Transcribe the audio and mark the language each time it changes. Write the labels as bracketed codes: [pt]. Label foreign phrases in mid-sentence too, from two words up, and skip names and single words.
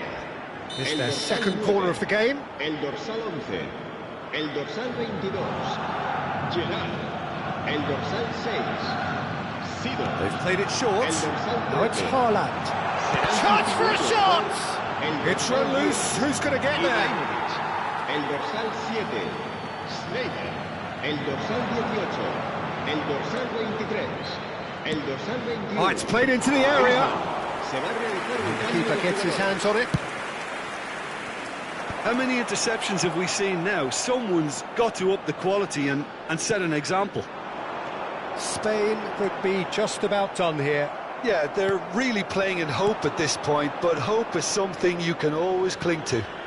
[en] It's their second corner of the game. [es] El dorsal 11. El dorsal 22. Gerard. El dorsal 6. Sido. [en] They've played it short. [es] El dorsal [en] Now it's 13. Haaland. Chance for a shot! It's run loose. Who's going to get there? [es] Ibrahimovic. El dorsal 7. Sneijder. El dorsal 18. El dorsal 23. El dorsal 21. [en] Oh, it's played into the area. [es] Se va a realizar un [en] The [es] cambio [en] keeper [es] de [en] gets his [es] jugadores. [en] hands on it. How many interceptions have we seen now? Someone's got to up the quality and set an example. Spain could be just about done here. Yeah, they're really playing in hope at this point, but hope is something you can always cling to.